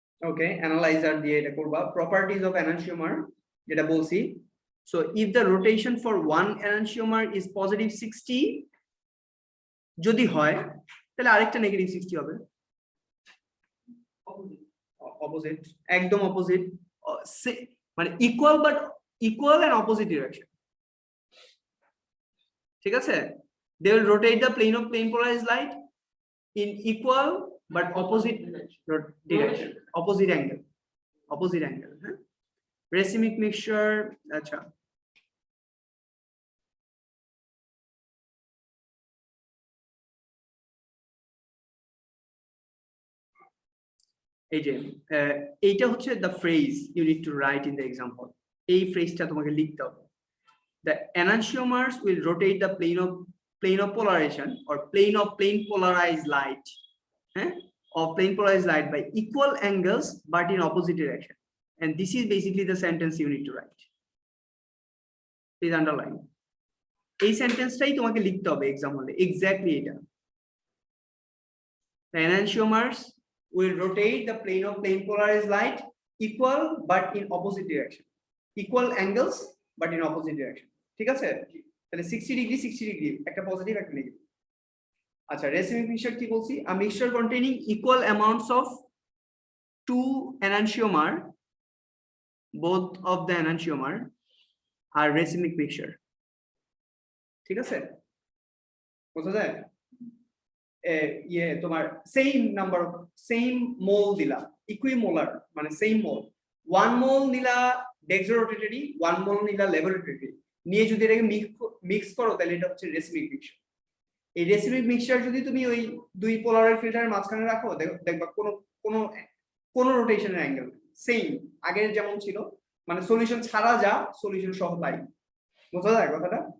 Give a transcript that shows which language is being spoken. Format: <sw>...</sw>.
<bn>ওকে, analyser দিয়ে এটা করবা। প্রপার্টিজ অফ এনানসিওমার যেটা বলছি,</bn> <en>so if the rotation for one enantiomer is positive 60,</en> <bn>যদি হয় তাহলে আরেকটা নেগেটিভ 60 হবে, অপোজিট, একদম অপোজিট, মানে equal but equal and opposite direction, ঠিক আছে?</bn> <en>they will rotate the plane of plane polarized light in equal but opposite direction, opposite angle, হ্যাঁ? racemic mixture,</en> <bn>আচ্ছা এই যে এইটা হচ্ছে</bn> <en>the phrase you need to write in the example,</en> <bn>এই ফ্রেজটা তোমাকে লিখতে হবে।</bn> <en>the enantiomers will rotate the plane of polarization or plane polarized light, or plane polarized light by equal angles but in opposite direction, and this is basically the sentence you need to write. Please underline</en> <bn>এই সেন্টেন্সটাই তোমাকে লিখতে হবে exam হলে, exactly এটা।</bn> <en>the enantiomers will rotate the plane of plane polarized light equal but in opposite direction, equal angles but in opposite direction,</en> <bn>ঠিক আছে? তাহলে 60 degree একটা পজিটিভ একটা নেগেটিভ। আচ্ছা, রেসিমিক মিক্সচার কি বলছি,</bn> <en>a mixture containing equal amounts of two enantiomer, both of the enantiomer are racemic mixture,</en> <bn>ঠিক আছে? বোঝা যায়? ইয়ে তোমার সেম নাম্বার অফ সেম মোল দিলা, ইকুইমোলার মানে সেম মোল, 1 মোল নিলা ডেক্সোরোটেটরি, 1 মোল নিলা ল্যাবরেটরি, নিয়ে যদি এটাকে মিক্স করো তাহলে এটা হচ্ছে রেসিমিক মিক্সচার। এই রেসিমিক মিক্সচার যদি তুমি ওই দুই পোলারের ফিল্টারের মাঝখানে রাখো, দেখবা কোনো রোটেশনের অ্যাঙ্গেল সেম আগের যেমন ছিল, মানে সলিউশন ছাড়া যা সলিউশন সহ তাই। বোঝা যায় কথাটা?</bn>